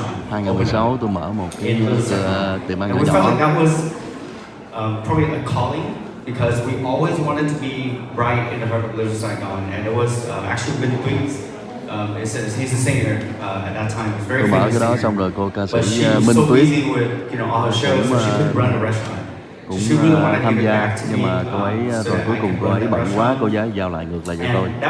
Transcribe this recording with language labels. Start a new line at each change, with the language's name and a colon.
Vietnamese: 2016 tôi mở một cái tiệm ăn nhỏ.
English: Probably a calling, because we always wanted to be right in the heart of Little Saigon, and it was actually Minh Tuyết. He's a singer at that time. Very
Vietnamese: Tôi mở cái đó xong rồi cô ca sĩ Minh Tuyết cũng cũng tham gia, nhưng mà cô ấy rồi cuối cùng cô ấy bận quá, cô ấy giao lại ngược lại cho tôi.